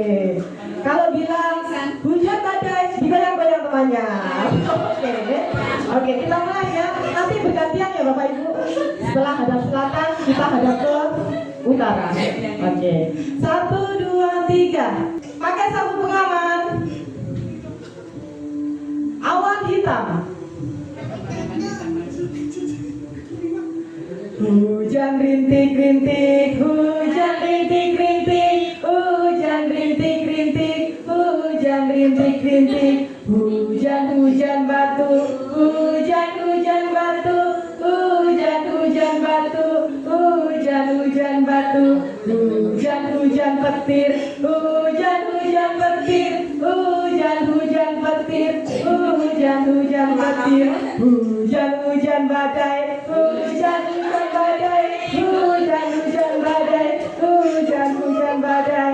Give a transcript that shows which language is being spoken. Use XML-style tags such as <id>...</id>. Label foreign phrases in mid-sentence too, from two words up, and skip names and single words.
<id>Kalau bilang hujan badai, digoyang-goyang temannya. Oke, kita mulai ya. Nanti bergantian ya Bapak Ibu. Setelah hadap selatan, kita hadap ke utara. Oke. 1, 2, 3. Pakai sabuk pengaman. Awan hitam. Hujan rintik-rintik, hujan rintik-rintik, hujan rintik-rintik, hujan rintik-rintik, hujan-hujan batu, hujan-hujan batu, hujan-hujan batu, hujan-hujan batu, hujan-hujan petir, hujan-hujan petir, hujan-hujan petir, hujan-hujan petir, hujan-hujan badai, hujan-hujan badai, hujan-hujan badai, hujan-hujan badai.</id>